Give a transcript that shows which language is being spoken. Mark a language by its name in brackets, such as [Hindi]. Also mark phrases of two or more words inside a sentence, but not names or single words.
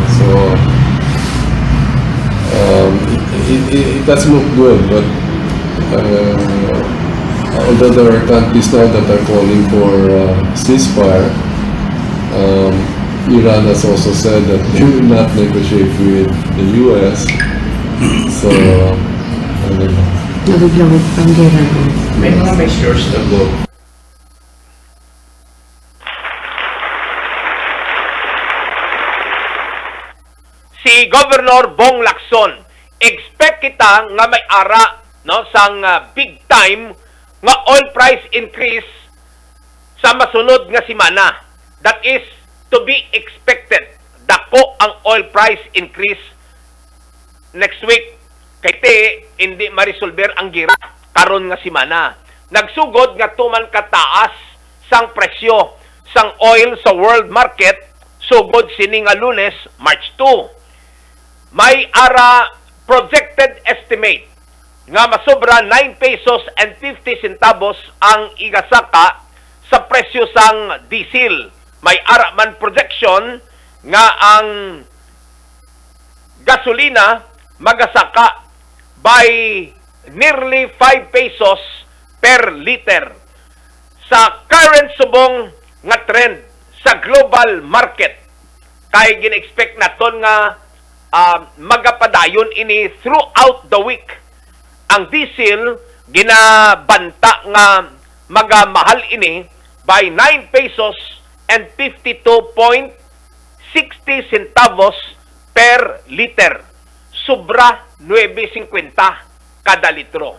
[English] So it doesn't look good, but although there are countries now that are calling for ceasefire, Iran has also said that they will not negotiate with the U.S. So, I don't know. [Hiligaynon] May mga measures na go. Si Governor Bong Lacson, expect kita nga may ara no sang [English] big time [Hiligaynon] nga [English] oil price increase [Hiligaynon] sa masunod nga semana. [English] That is to be expected. [Hiligaynon] Dako ang [English] oil price increase next week. [Hiligaynon] Kay te hindi marisolver ang gira karon nga semana. Nagsugod nga tuman kataas sang presyo sang oil sa [English] world market [Hiligaynon] sugod sini nga Lunes, March 2. May ara [English] projected estimate [Hiligaynon] nga masobra 9 pesos and 50 centavos ang igasaka sa presyo sang diesel. May ara man projection nga ang gasolina magasaka [English] by nearly 5 pesos per liter. [Hiligaynon] Sa current subong nga trend sa [English] global market, [Hiligaynon] kay gina-expect naton nga magapadayon ini [English] throughout the week. [Hiligaynon] Ang diesel ginabanta nga magamahal ini [English] by 9 pesos and 52.60 centavos per liter. [Hiligaynon] Sobra 9.50 kada litro.